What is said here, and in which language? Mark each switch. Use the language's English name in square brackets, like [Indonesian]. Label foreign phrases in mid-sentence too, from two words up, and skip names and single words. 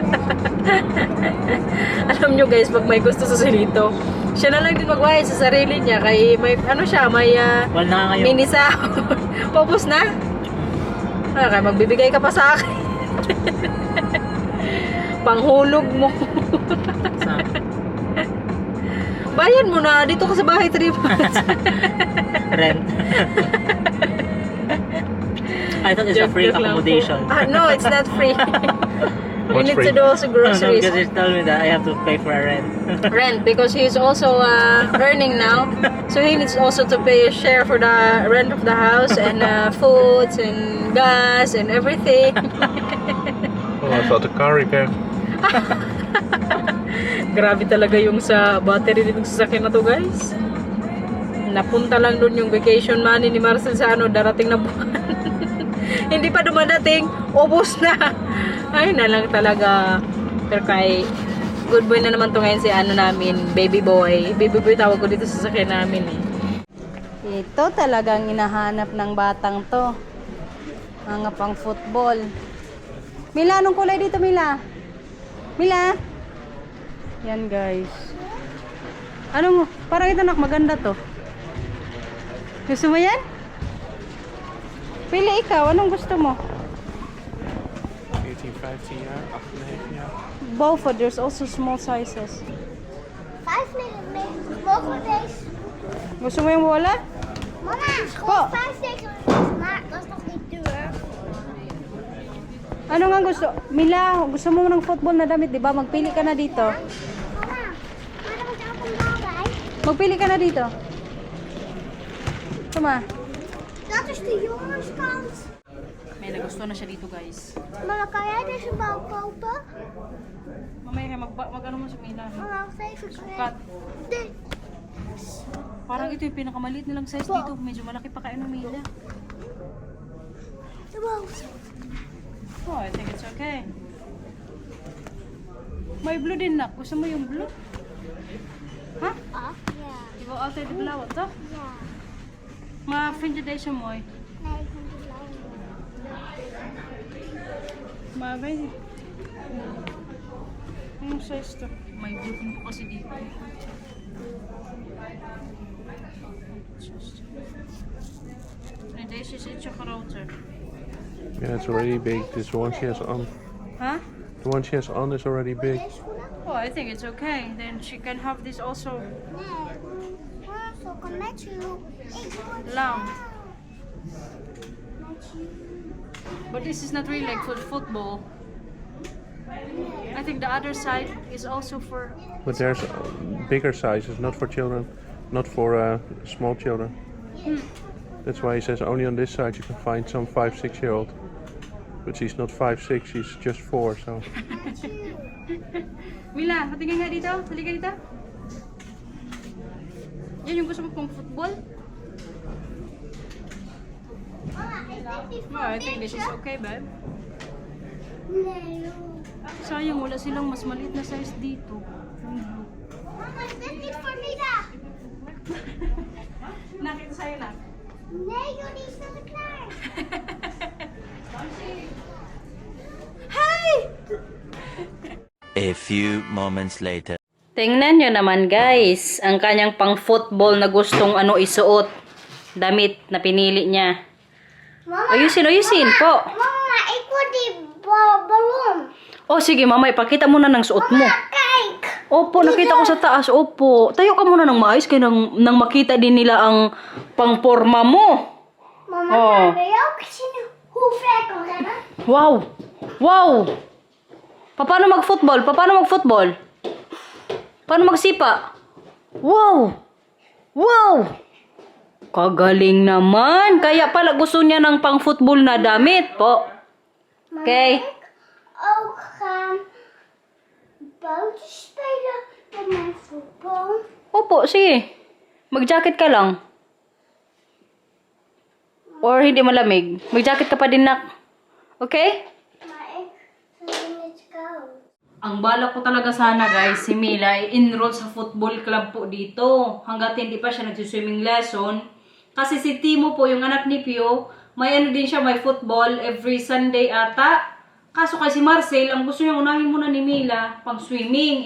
[Filipino] Alam nyo guys, pag may gusto sa Silito, siya na lang din magbayad sa sarili niya. Kay may, ano siya, may Wala na ngayon. mini sahod. Paubos na? Okay, magbibigay ka pa sa akin. Panghulog mo. Sa, Bayan mo na, dito ka sa bahay 3 months. [English] rent. I thought it's a free [Filipino] Joke lang po. [English] accommodation. No, it's not free. We What's need free? to do also No, groceries. because you told me that I have to pay for a rent. Rent, because he's also earning now. So he needs also to pay a share for the rent of the house and foods and gas and everything. Oh, I thought the car repair. [Filipino] Grabe talaga yung sa battery nitong sasakyan na to, guys. Napunta lang doon yung vacation money ni Marcel sa darating na buwan. Hindi pa dumadating, ubos na. Ay na lang talaga. Pero kay [English] good boy [Filipino] na naman to ngayon si namin, [English] baby boy. Baby boy [Filipino] tawag ko dito sa sasakyan namin eh. Ito talagang hinahanap ng batang to. Mga pang football. Mila, anong kulay dito, Mila? Mila? Yan, guys. Anong, parang ito maganda to. Gusto mo yan? Pili ikaw, anong gusto mo? [Dutch] 14, 15 jaar, 8, 9 jaar. [English] Both, there's also small sizes. [Dutch] 5 millimeter. Mogen we deze? [Filipino] Gusto mo yung wala? Mama, Po. [Dutch] gewoon 5 centimeter. Maar dat is nog niet duur. [Filipino] Ano nga gusto? Mila, gusto mo ng football na damit, di ba? Magpili ka na dito. [Dutch] Mama, maar er moet ook een bal bij. [Filipino] Magpili ka na dito. Tama. [Dutch] Dat is de jongenskant. [Filipino] May nagusto na siya dito, guys. [Dutch] Mama, kan jij deze bal kopen? [Filipino] Mamaya mag-ano mo sa Mila. [Dutch] Mama, wacht even. [Filipino] Sukat. [Dutch] Dit. [Filipino] Parang ito yung pinakamaliit nilang size dito. Medyo malaki pa kayo ng Mila. [Dutch] De bal. [English] Oh, I think it's okay. [Filipino] May blue din na. Gusto mo yung blue? Ha? [Dutch] Ah, ja. Ik wil altijd de blauwe, toch? Ja. Maar vind je deze mooi? Nee, ik vind de blauwe. Maar weet je... [Filipino] Yung size to. May blue din po kasi dito. [Dutch] En deze is ietsje groter. [English] Yeah, it's already big. This one she has on. Huh? The one she has on is already big. [Dutch] Deze schoenen? [English] Oh, I think it's okay. Then she can have this also [Dutch] Nee. Mama, zo kan met je. Ik word long. met je. [English] But this is not really like for football. I think the other side is also for... But there's bigger sizes, not for children, not for small children. That's why he says only on this side you can find some 5, 6-year-old. But she's not 5, 6, she's just 4, so... [Filipino] Mila, patingin nga dito. Halika dito. Yan yung gusto mo pong football? [Dutch] Mama, is dit niet [English] No, I think this is okay, babe. [Dutch] Nee, joh. [Filipino] Sayang, wala silang mas maliit na size dito. [Dutch] Mama, is dit niet voor Mida? [Filipino] Nakita sa'yo na. [Dutch] Nee, joh, die is nog klaar. [English] Hi! A few moments later. [Filipino] Tingnan nyo naman guys, ang kanyang pang football na gustong isuot. Damit na pinili niya. Mama, Ayusin po. [Dutch] Mama, ik wil die ballon. [Filipino] O sige mama, ipakita mo na ng suot mo. [Dutch] Kijk. [Filipino] Opo, nakita ko sa taas. Opo. Tayo ka muna ng maayos kaya nang makita din nila ang pangporma mo. [Dutch] Mama, Oh. wil je ook zien hoe ver ik kan rennen? [Filipino] Wow! Wow! Paano mag-football? Paano mag-football? Paano magsipa? Wow! Wow! Kagaling naman. Kaya pala gusto niya ng pang-football na damit po. Okay. [Dutch] Ook gaan buiten spelen met mijn voetbal. [Filipino] Opo, sige. Mag-jacket ka lang. Or hindi malamig. Mag-jacket ka pa din, nak. Okay? [Dutch] Maar ik vind het koud. [Filipino] Ang balak ko talaga sana guys, si Mila ay enroll sa football club po dito. Hanggat hindi pa siya nag- [English] swimming lesson. [Filipino] Kasi si Timo po, yung anak ni Pio, may din siya, may [English] football every Sunday [Filipino] ata. Kaso kay si Marcel, ang gusto niya unahin muna ni Mila pang swimming.